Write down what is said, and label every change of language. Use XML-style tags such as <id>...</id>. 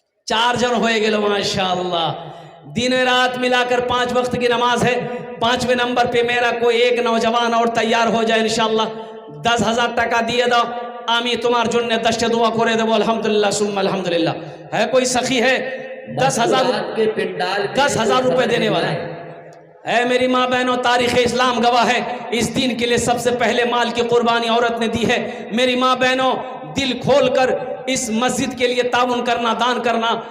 <bn>4 জন হয়ে গেল माशाअल्लाह।</bn> <hi>दिन रात मिलाकर 5 वक्त की नमाज है। 5वें नंबर पे मेरा कोई एक नौजवान और तैयार हो जाए इंशाअल्लाह।</hi> <bn>10,000 টাকা দিয়ে দাও, আমি তোমার জন্য 10টা দোয়া করে দেবো।</bn> <ar>अल्हम्दुलिल्लाह सुम्मा अल्हम्दुलिल्लाह।</ar> <hi>है कोई सखी है 10,000 रुपए देने वाला है मेरी माँ बहनों, तारीख़ इस्लाम गवाह है। इस दिन के लिए सबसे पहले माल की कुर्बानी औरत ने दी है। मेरी माँ बहनों, दिल खोल कर इस मस्जिद के लिए ताउन करना, दान करना।</hi>